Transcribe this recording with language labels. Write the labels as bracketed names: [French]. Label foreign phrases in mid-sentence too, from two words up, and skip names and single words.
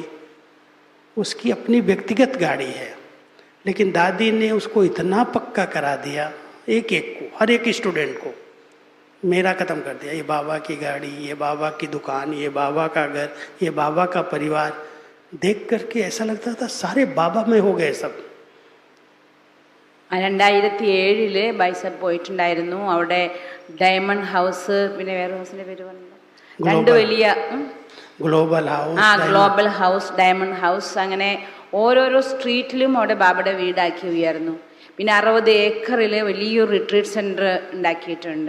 [Hindi] उसकी अपनी व्यक्तिगत गाड़ी है, लेकिन दादी ने उसको इतना पक्का करा दिया, एक एक को, हर एक स्टूडेंट को मेरा ख़त्म कर दिया. ये बाबा की गाड़ी, ये बाबा की दुकान, ये बाबा का घर, ये बाबा का परिवार. देख करके ऐसा लगता था सारे बाबा में हो गए सब. [Malayalam] 2007 ബൈസപ്പ് പോയിട്ടുണ്ടായിരുന്നു. അവിടെ ഡയമണ്ട് ഹൗസ്, പിന്നെ വേറെ ഹൗസിൻ്റെ പേര് പറഞ്ഞില്ല, രണ്ട് വലിയ ഗ്ലോബൽ ഹൗസ്, ഗ്ലോബൽ ഹൗസ്, ഡയമണ്ട് ഹൗസ്, അങ്ങനെ ഓരോരോ സ്ട്രീറ്റിലും അവിടെ ബാബയുടെ വീടാക്കി ഉയർന്നു. പിന്നെ 60 ഏക്കറിൽ വലിയൊരു [English] retreat center [Malayalam] ഉണ്ടാക്കിയിട്ടുണ്ട്.